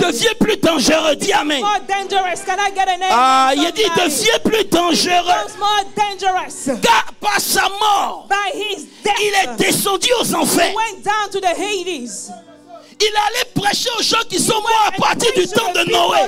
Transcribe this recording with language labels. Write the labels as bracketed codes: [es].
[fr] devient plus dangereux. Dis amen. [en] more dangerous. Can I get an amen? [fr] Ah, il dit, il [en] Somebody? [fr] devient plus dangereux. [en] Becomes more dangerous. [fr] Car par sa mort, [en] By his death, [fr] il est descendu aux enfers. [en] he went down to the Hades. [fr] Il allait prêcher aux gens qui sont morts à partir du temps de Noé.